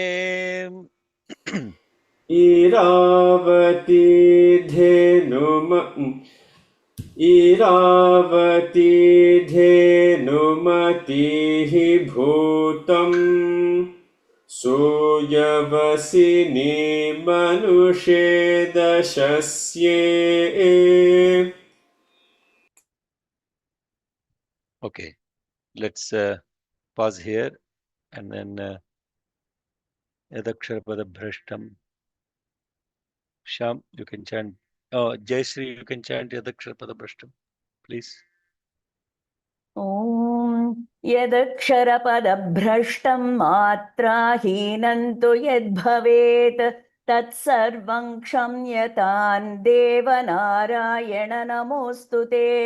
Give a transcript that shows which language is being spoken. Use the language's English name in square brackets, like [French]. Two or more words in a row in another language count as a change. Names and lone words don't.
[Sanskrit] इरावती धेनुमती भूतं सुयवसिनी मनुषे दशस्ये. [English] Okay, let's pause here and then [Sanskrit] यदक्षरपद भ्रष्टं. [English] Sham, you can chant. Oh, Jayashree, you can chant [Sanskrit] यदक्षरपद भ्रष्टं, [English] please. [Sanskrit] ॐ यदक्षरपदभ्रष्टं मात्राहीनं तु यद्भवेत् तत्सर्वं क्षम्यतां देवनारायण नमोऽस्तु ते